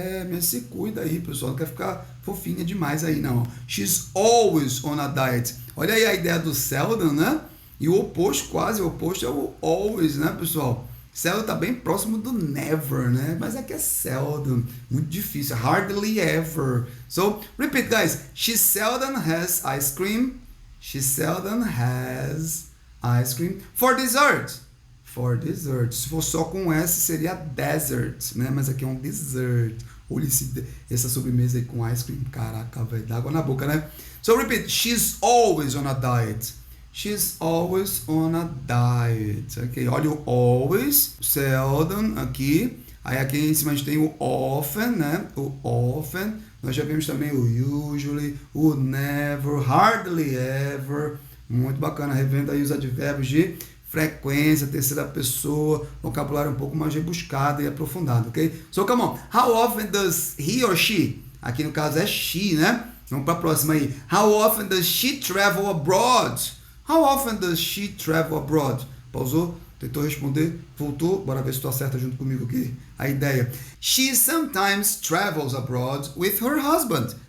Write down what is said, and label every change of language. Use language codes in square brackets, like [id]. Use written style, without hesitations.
[pt] Mas se cuida aí, pessoal. Não quer ficar fofinha demais aí, não. [en] She's always on a diet. [pt] Olha aí a ideia do seldom, né? E o oposto, quase o oposto, é o always, né, pessoal? Seldom tá bem próximo do never, né? Mas aqui é seldom. Muito difícil. Hardly ever. [en] So, repeat, guys. She seldom has ice cream. She seldom has ice cream for dessert. [pt] For dessert. Se for só com S, seria desert, né? Mas aqui é um dessert. Olha essa sobremesa aí com ice cream. Caraca, velho. Dá água na boca, né? [en] So, repeat. She's always on a diet. She's always on a diet. [pt] Ok, olha o always, seldom aqui. Aí aqui em cima a gente tem o often, né? O often. Nós já vimos também o usually, o never, hardly ever. Muito bacana, revendo aí os advérbios de frequência, terceira pessoa, vocabulário um pouco mais rebuscado e aprofundado, ok? [en] So, come on. How often does he or she? [pt] Aqui no caso é she, né? Vamos para a próxima aí. [en] How often does she travel abroad? How often does she travel abroad? [pt] Pausou? Tentou responder? Voltou? Bora ver se tu acerta junto comigo aqui a ideia. [en] She sometimes travels abroad with her husband.